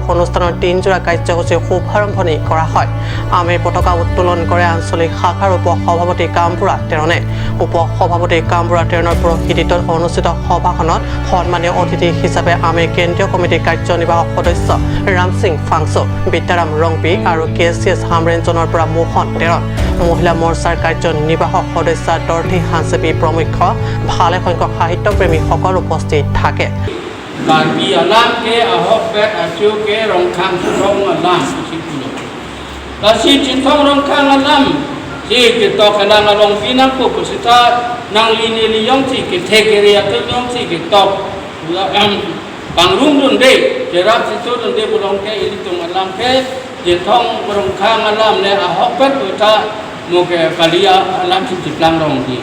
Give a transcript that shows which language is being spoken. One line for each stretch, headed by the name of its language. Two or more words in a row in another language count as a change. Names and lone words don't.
Assamese: অনুষ্ঠানৰ 3জোৰা কাৰ্যসূচীৰ শুভাৰম্ভণি কৰা হয় আমি পতাকা উত্তোলন কৰে আঞ্চলিক শাখাৰ উপ-সভাপতি কামপুৰা তেৰণে উপ-সভাপতি কামপুৰা তেৰণৰ প্ৰসিদ্ধিত অনুষ্ঠিত সভাখনত সন্মানীয় অতিথি হিচাপে আমি কেন্দ্ৰীয় কমিটিৰ কাৰ্যনিৰ্বাহক সদস্য ৰাম সিং ফাংচো বিদ্যাৰাম ৰংপি আৰু কেচিএছ হামৰেঞ্জনৰ পৰা মোহন তেৰণ মহিলা মৰ্চাৰ কাৰ্যনিৰ্বাহক সদস্য দৰ্থী হাঞ্চেপি প্ৰমুখ ভালে সংখ্যক সাহিত্যপ্ৰেমীসকল উপস্থিত থাকে
Karbi: Karbi alam ke ahok bet acu ke rongkang sutong alam kusipulo. Kasi cintong rongkang alam si kita kenang along pinang ko kusita nang lini liyong si kita kiri atau liyong si kita bangrung dunde jerat situ dunde bulong ke ilitung alam ke cintong rongkang alam ne ahok bet kita muke kalia alam si tiplang rong di.